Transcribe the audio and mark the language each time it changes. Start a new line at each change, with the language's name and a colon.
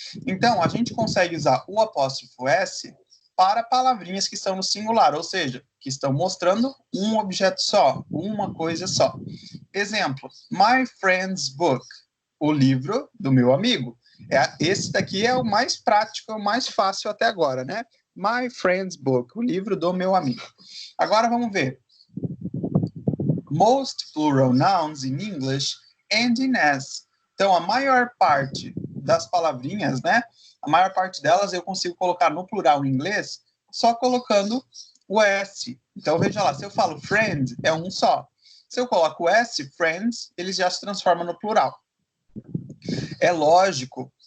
Portuguese: Então, a gente consegue usar o apóstrofo S para palavrinhas que estão no singular, ou seja, que estão mostrando um objeto só, uma coisa só. Exemplo,
English: my friend's book,
Portuguese: o livro do meu amigo. Esse daqui é o mais prático, o mais fácil até agora, né?
English: My friend's book,
Portuguese: o livro do meu amigo. Agora vamos ver.
English: Most plural nouns in English end in S.
Portuguese: Então, a maior parte das palavrinhas, né? A maior parte delas eu consigo colocar no plural em inglês só colocando o S. Então, veja lá, se eu falo friend, é um só. Se eu coloco o S, friends, ele já se transforma no plural. É lógico